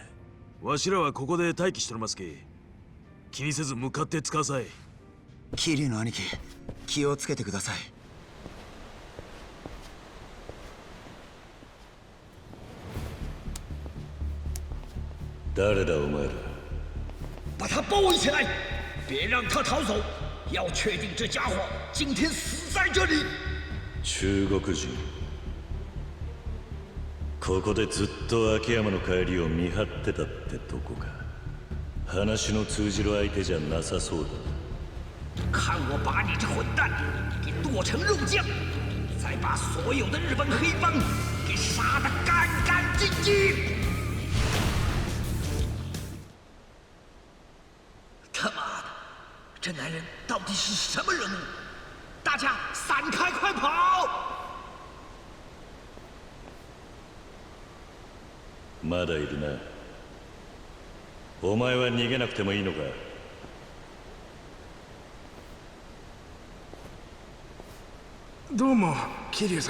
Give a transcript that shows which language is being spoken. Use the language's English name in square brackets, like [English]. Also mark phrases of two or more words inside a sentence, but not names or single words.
[Japanese] わしらはここで待機しておりますけ。気にせず向かって使うさい。桐生の兄貴、気をつけてください。誰だお前ら。 [Chinese] 把他包围起来，别让他逃走。要确定这家伙今天死在这里。 [Japanese] 中国人。ここでずっと秋山の帰りを見張ってたってとこか。話の通じる相手じゃなさそうだ。 [Chinese] 看我把你这混蛋给剁成肉酱，再把所有的日本黑帮给杀得干干净净！他妈的，这男人到底是什么人物？大家散开，快跑！ [Japanese] まだいるな。お前は逃げなくてもいいのか？どうも、桐生さん。